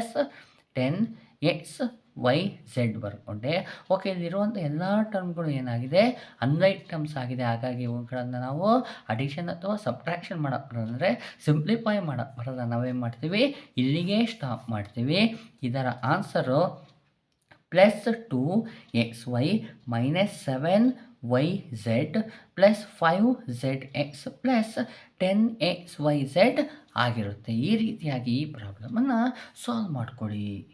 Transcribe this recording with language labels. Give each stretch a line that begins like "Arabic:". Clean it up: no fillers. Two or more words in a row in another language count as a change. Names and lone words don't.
Kannada: +10xyz ಬರ್ಕೊಂಡೆ. ಓಕೆ, ಇಲ್ಲಿರುವಂಥ ಎಲ್ಲ ಟರ್ಮ್ಗಳು ಏನಾಗಿದೆ
English: unlike terms
Kannada: ಆಗಿದೆ, ಹಾಗಾಗಿ ಇವುಗಳನ್ನು ನಾವು ಅಡಿಷನ್ ಅಥವಾ ಸಬ್ಟ್ರಾಕ್ಷನ್ ಮಾಡೋಕ್ಕೆ ಬರೋದಂದರೆ ಸಿಂಪ್ಲಿಫೈ ಮಾಡೋಕ್ಕೆ ಬರೋದ ನಾವೇನು ಮಾಡ್ತೀವಿ, ಇಲ್ಲಿಗೆ ಸ್ಟಾಪ್ ಮಾಡ್ತೀವಿ. ಇದರ ಆನ್ಸರು +2xy -7yz +5zx +10xyz ಆಗಿರುತ್ತೆ. ಈ ರೀತಿಯಾಗಿ ಈ ಪ್ರಾಬ್ಲಮನ್ನು ಸಾಲ್ವ್ ಮಾಡಿಕೊಡಿ.